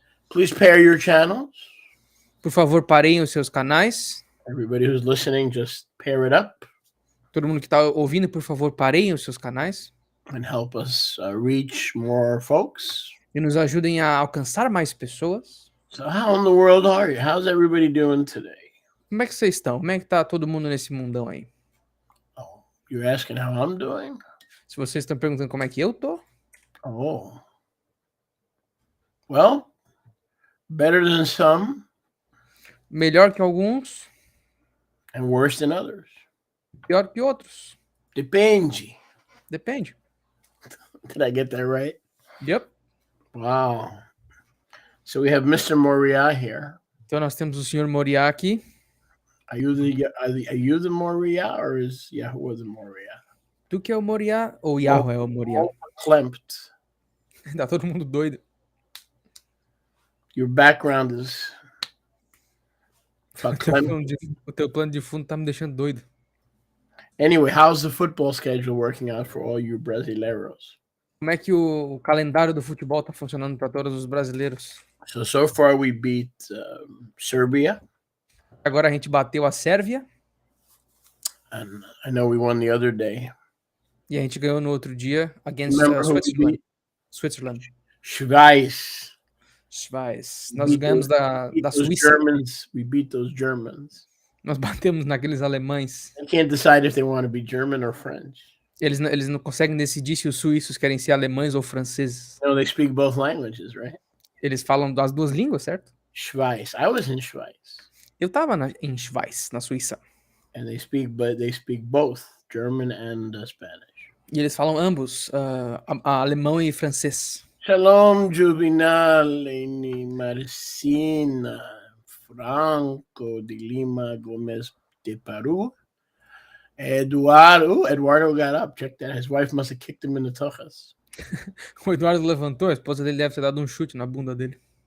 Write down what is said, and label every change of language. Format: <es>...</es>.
<en>Please pair your channels.</en> <pt>Por favor, pareiem os seus canais.</pt> <en>Everybody who's listening, just pair it up</en> <pt>Todo mundo que está ouvindo, por favor, pareiem os seus canais.</pt> <en>and help us reach more folks.</en> <pt>E nos ajudem a alcançar mais pessoas.</pt> <en>So how in the world are you? How's everybody doing today?</en> <pt>Como é que vocês estão? Como é que tá todo mundo nesse mundão aí?</pt> <en>Oh, you're asking how I'm doing?</en> <pt>Se vocês estão perguntando como é que eu tô,</pt> <en>Oh. Well, better than some</en> <pt>melhor que alguns,</pt> <en>and worse than others.</en> <pt>pior que outros. Depende. Depende.</pt> <en>Did I get that right? Yep. Wow. So we have Mr. Moriah here.</en> <pt>Então nós temos o senhor Moriá aqui.</pt> <en>Are you the Moriah or is Yahweh the Moriah?</en> <pt>Tu que é o Moriá ou Yahweh é o Moriá?</pt> <en>Verklempt.</en> <pt>Tá todo mundo doido.</pt> <en>Your background is verklempt.</en> <pt>O teu plano de fundo tá me deixando doido.</pt> <en>Anyway, how's the football schedule working out for all you</en> <pt>Brasileiros? Como é que o calendário do futebol tá funcionando para todos os brasileiros?</pt> <en>So far we beat Serbia,</en> <pt>Agora a gente bateu a Sérvia</pt> <en>and I know we won the other day.</en> <pt>e a gente ganhou no outro dia</pt> <en>against Remember who we Switzerland. beat? Switzerland.</en> <de>Schweiz.</de> <pt>Schweiz. Nós ganhamos da Suíça.</pt> <en>We beat those Germans.</en> <pt>Nós batemos naqueles alemães.</pt> <en>They can't decide if they want to be German or French.</en> <pt>Eles não conseguem decidir se os suíços querem ser alemães ou franceses.</pt> <en>No, they speak both languages, right?</en> <pt>Eles falam das duas línguas, certo?</pt> <en>Schweiz. I was in Schweiz.</en> <pt>Eu tava em Schweiz, na Suíça.</pt> <en>And they speak both German and Spanish.</en> <pt>E eles falam ambos, alemão e francês.</pt> <en>Shalom, Juvenal, Marcina, Franco de Lima, Gomez de Peru. Eduardo got up. Check that. His wife must have kicked him in the tuchas.</en> <pt>O Eduardo levantou, a esposa dele deve ter dado um chute na bunda dele.</pt>